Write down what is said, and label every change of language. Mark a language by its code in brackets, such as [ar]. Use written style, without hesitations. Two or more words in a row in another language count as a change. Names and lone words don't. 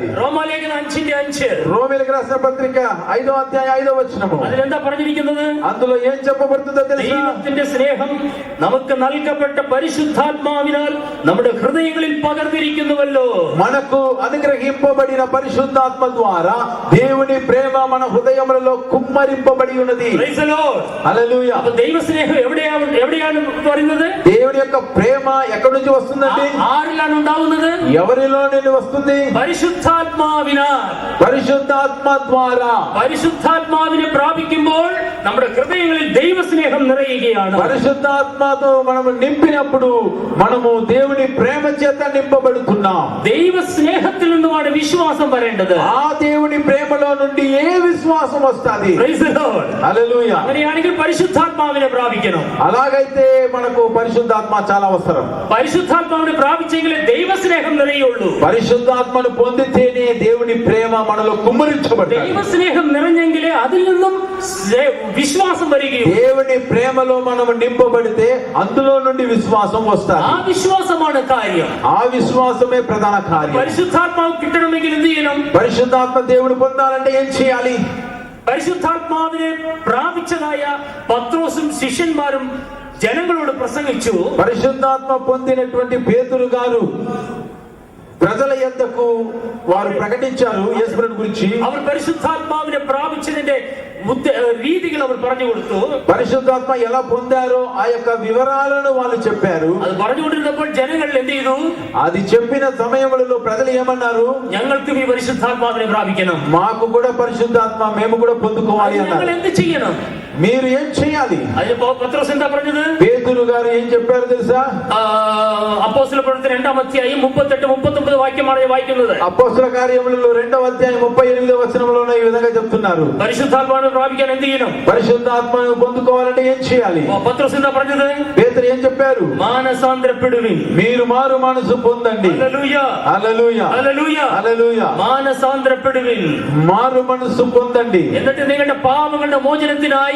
[ml] റോമാലേഖനം 5:5. [te] రోమీయులకు రాసిన పత్రిక 5వ అధ్యాయం 5వ వచనము. [ml] അതിലെന്താ പറഞ്ഞിരിക്കുന്നത്? [te] అందులో ఏం చెప్పబడుతుందో తెలుసా? [ml] ദൈവത്തിന്റെ സ്നേഹം നമുക്ക് നൽകപ്പെട്ട പരിശുദ്ധാത്മാവിനാൽ നമ്മുടെ ഹൃദയങ്ങളിൽ പകർന്നിരിക്കുന്നുവല്ലോ. [te] మనకు అనుగ్రహింపబడిన పరిశుద్ధాత్మ ద్వారా దేవుని ప్రేమ మన హృదయములలో కుమ్మరింపబడి ఉన్నది. [en] Praise the Lord. [te] హల్లెలూయా. [ml] അപ്പോൾ ദൈവസ്നേഹം എവിടെയാണ് പറയുന്നത്? [te] దేవుని యొక్క ప్రేమ ఎక్కడి నుంచి వస్తుందండి? [ml] ആരിലാണ് ഉണ്ടാവുന്നത്? [te] ఎవరిలో నుండి వస్తుంది? [ml] പരിശുദ്ധാത്മാവിനാൽ. [te] పరిశుద్ధాత్మ ద్వారా. [ml] പരിശുദ്ധാത്മാവിനെ പ്രാപിക്കുമ്പോൾ നമ്മുടെ ഹൃദയങ്ങളിൽ ദൈവസ്നേഹം നിറയുകയാണ്. [te] పరిశుద్ధాత్మతో మనము నింపినప్పుడు మనము దేవుని ప్రేమ చేత నింపబడుతున్నాం. [ml] ദൈവസ്നേഹത്തിൽ നിന്നുമാണ് വിശ്വാസം വരേണ്ടത്. [te] ఆ దేవుని ప్రేమలో నుండి ఏ విశ్వాసం వస్తుంది? [en] Praise the Lord. [te] హల్లెలూయా. [ml] അങ്ങനെയാണെങ്കിൽ പരിശുദ്ധാത്മാവിനെ പ്രാപിക്കണം. [te] అలాగైతే మనకు పరిశుద్ధాత్మ చాలా అవసరం. [ml] പരിശുദ്ധാത്മാവിനെ പ്രാപിച്ചെങ്കിലേ ദൈവസ്നേഹം നിറയുള്ളൂ. [te] పరిశుద్ధాత్మను పొందితేనే దేవుని ప్రేమ మనలో కుమ్మరించబడుతుంది. [ml] ദൈവസ്നേഹം നിറഞ്ഞെങ്കിലേ അതിൽ നിന്നും വിശ്വാസം വരികയുള്ളൂ. [te] దేవుని ప్రేమలో మనము నింపబడితే అందులో నుండి విశ్వాసం వస్తుంది. [ml] ആ വിശ്വാസമാണ് കാര്യം. [te] ఆ విశ్వాసమే ప్రధాన కార్యం. [ml] പരിശുദ്ധാത്മാവ് കിട്ടണമെങ്കിൽ എന്ത് ചെയ്യണം? [te] పరిశుద్ధాత్మ దేవుని పొందాలంటే ఏం చేయాలి? [ml] പരിശുദ്ധാത്മാവിനെ പ്രാപിച്ചതായ പത്രോസും ശിഷ്യന്മാരും జనങ്ങളోട് ప్రసంగించు. [te] పరిశుద్ధాత్మ పొందినటువంటి పేతురు గారు ప్రజల యొద్దకు వారు ప్రకటించారు యేసుని గురించి. [ml] അവർ പരിശുദ്ധാത്മാവിനെ പ്രാപിച്ചതിന്റെ രീതികൾ അവർ പറഞ്ഞു കൊടുത്തു. [te] పరిశుద్ధాత్మ ఎలా పొందారో ఆ యొక్క వివరాలను వాళ్ళు చెప్పారు. [ml] അത് പറഞ്ഞുകൊണ്ടിരുന്നപ്പോൾ ജനങ്ങൾ എന്ത് ചെയ്തു? [te] అది చెప్పిన సమయంలో ప్రజలు ఏమన్నారు? [ml] ഞങ്ങൾക്ക് ഈ പരിശുദ്ധാത്മാവിനെ പ്രാപിക്കണം, [te] మాకు కూడా పరిశుద్ధాత్మ మేము కూడా పొందుకోవాలి [ml] ഞങ്ങൾ [te] అన్నారు. [ml] എന്ത് ചെയ്യണം? [te] మీరు ఏం చేయాలి? [ml] അതിന് പത്രോസ് എന്താ പറഞ്ഞത്? [te] పేతురు గారు ఏం చెప్పారు తెలుసా? [ml] അപ്പോസ്തല പ്രവൃത്തി 2-ാം അധ്യായം 38-39 വാക്യമാണ് വായിക്കുന്നത്. [te] అపోస్తల కార్యములలో 2వ అధ్యాయం 38వ వచనంలోనే ఈ విధంగా చెప్తున్నారు. [ml] പരിശുദ്ധാത്മാവിനെ പ്രാപിക്കാൻ എന്ത് ചെയ്യണം? [te] పరిశుద్ధాత్మను పొందుకోవాలంటే ఏం చేయాలి? [ml] പത്രോസ് എന്താ പറഞ്ഞത്? [te] పేతురు ఏం చెప్పారు? [ml] മാനസാന്തരപ്പെടുവിൻ, [te] మీరు మారు మనసు పొందండి. హల్లెలూయా హల్లెలూయా హల్లెలూయా హల్లెలూయా. [ml] മാനസാന്തരപ്പെടുവിൻ, [te] మారు మనసు పొందండి. [ml] എന്നിട്ട് നിങ്ങളുടെ പാപങ്ങളുടെ മോചനത്തിനായി